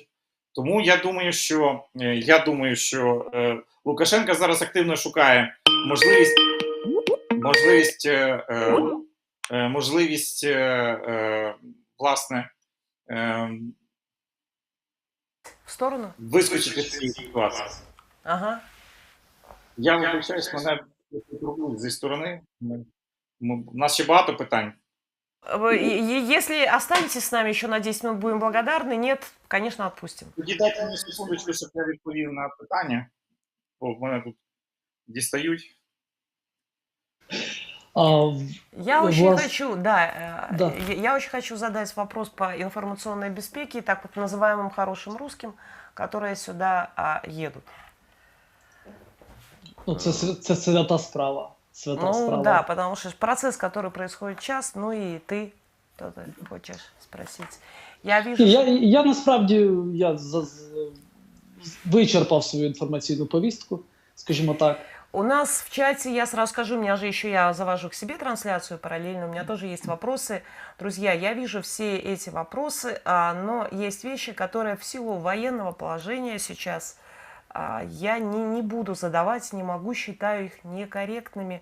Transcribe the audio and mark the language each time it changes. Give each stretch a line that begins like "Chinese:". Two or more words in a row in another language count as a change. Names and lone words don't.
Ukrainian: Тому я думаю, що Лукашенко зараз активно шукає можливість власне, В сторону? вискочити з цієї ситуації. Ага. Я вибачаюсь, мене турбують зі сторони. У нас ще багато питань.
Russian: Если останетесь с нами еще на 10 минут, будем благодарны. Нет, конечно, отпустим.
Ukrainian: Тоді дайте мені секундочку, щоб я відповів на питання, бо в мене тут дістають.
Russian: Я очень Влас- хочу, Да. я очень хочу задать вопрос по информационной безпеке, так вот называемым хорошим русским, которые сюда едут.
Ukrainian: Ну, це свята справа. Свята справа.
Russian: Да, потому что процесс, который происходит сейчас, ну и ты что-то хочешь спросить. Я вижу,
Ukrainian: Я насправді вичерпав свою інформаційну повістку, скажімо так.
Russian: у нас в чате, я сразу скажу, у меня же еще я завожу к себе трансляцию параллельно, у меня тоже есть вопросы. Друзья, я вижу все эти вопросы, но есть вещи, которые в силу военного положения сейчас я не буду задавать, не могу, считаю их некорректными.